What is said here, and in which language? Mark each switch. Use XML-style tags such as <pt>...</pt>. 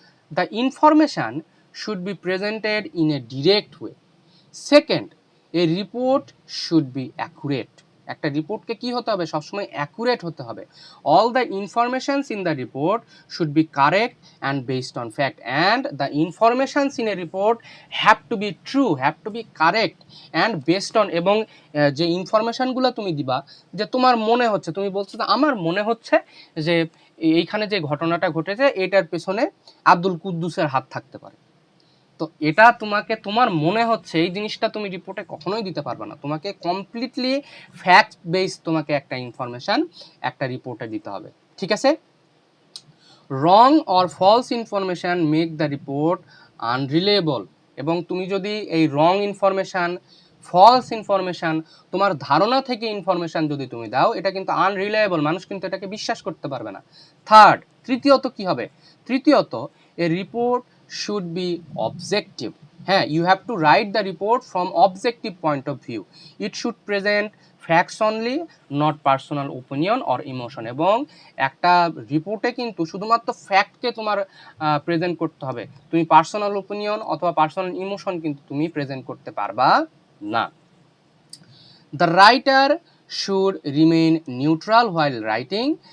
<en>The information should be presented in a direct way. Second, a report should be accurate.</en> <bn>একটা রিপোর্টকে কি হতে হবে, সবসময় অ্যাকুরেট হতে হবে।</bn> <en>all the informations in the report should be correct and based on</en> <bn>fact, and the informations in a report have to be true, have to B correct and based on, এবং যে ইনফরমেশনগুলো তুমি দিবা, যে তোমার মনে হচ্ছে, তুমি বলছো যে আমার মনে হচ্ছে যে এইখানে যে ঘটনাটা ঘটেছে এটার পেছনে আব্দুল কুদ্দুসের হাত থাকতে পারে, তো এটা তোমাকে তোমার মনে হচ্ছে এই জিনিসটা তুমি রিপোর্টে কখনোই দিতে পারবে না, তোমাকে কমপ্লিটলি ফ্যাক্ট বেস তোমাকে একটা ইনফরমেশন একটা রিপোর্টে দিতে হবে, ঠিক আছে।</bn> <en>wrong or false information make the report unreliable,</en> <bn>এবং তুমি যদি এই রং ইনফরমেশান, ফলস ইনফরমেশান, তোমার ধারণা থেকে ইনফরমেশান যদি তুমি দাও, এটা কিন্তু আনরিলায়েবল, মানুষ কিন্তু এটাকে বিশ্বাস করতে পারবে না।</bn> <en>third,</en> <bn>তৃতীয়ত কি হবে, তৃতীয়ত</bn> <en>A report should be objective. হ্যাঁ, you have to write the report from objective point of view. It should present facts only, not personal opinion or emotion.</en> <bn>এবং একটা রিপোর্টে কিন্তু শুধুমাত্র ফ্যাক্টকে তোমার প্রেজেন্ট করতে হবে, তুমি পার্সোনাল ওপিনিয়ন অথবা পার্সোনাল ইমোশন কিন্তু তুমি প্রেজেন্ট করতে পারবা না।</bn> <en>The writer should remain neutral while writing.</en>